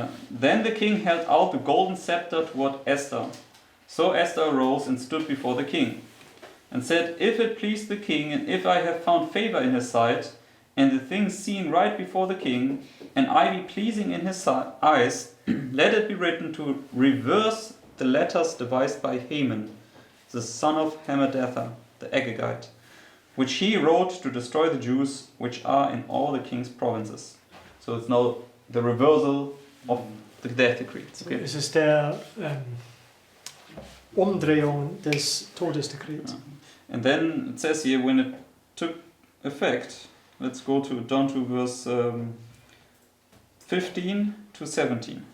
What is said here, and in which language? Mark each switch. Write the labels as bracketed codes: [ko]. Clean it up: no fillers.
[en] Then the king held out the golden scepter toward Esther. So Esther arose and stood before the king, and said, If it please the king, and if I have found favor in his sight, and the thing seen right before the king, and I be pleasing in his eyes, let it be written to reverse the letters devised by Haman, the son of Hammedatha, the Agagite, which he wrote to destroy the Jews which are in all the king's provinces. So it's now the reversal of the death decree. Okay. [de] Es ist der Umdrehung des Todesdekrets. [en] And then it says here, when it took effect, let's go down to verse 15 to 17.